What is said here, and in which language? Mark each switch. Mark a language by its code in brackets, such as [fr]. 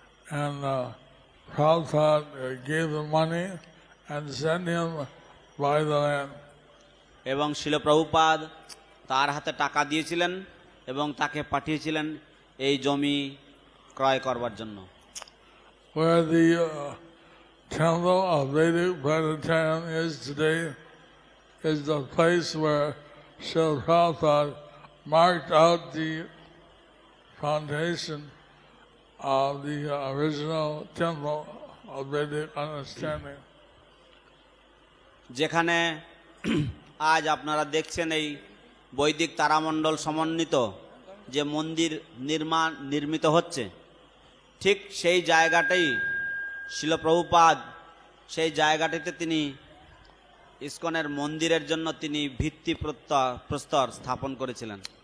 [en] And Prabhupada gave him money and sent him buy the land. [bn] এবং শিল প্রভুপাদ তার হাতে টাকা দিয়েছিলেন এবং তাকে পাঠিয়েছিলেন এই জমি ক্রয় করবার জন্য। [en] Where the temple of Vedic Planetarium is today is the place where Srila Prabhupada marked out the foundation of the original temple of Vedic understanding. [bn] যেখানে আজ আপনারা দেখছেন এই বৈদিক তারামণ্ডল সমন্বিত যে মন্দির নির্মিত হচ্ছে, ঠিক সেই জায়গাটাই শিল প্রভুপাদ সেই জায়গাটিতে তিনি ইসকনের মন্দিরের জন্য তিনি ভিত্তি প্রস্তর স্থাপন করেছিলেন।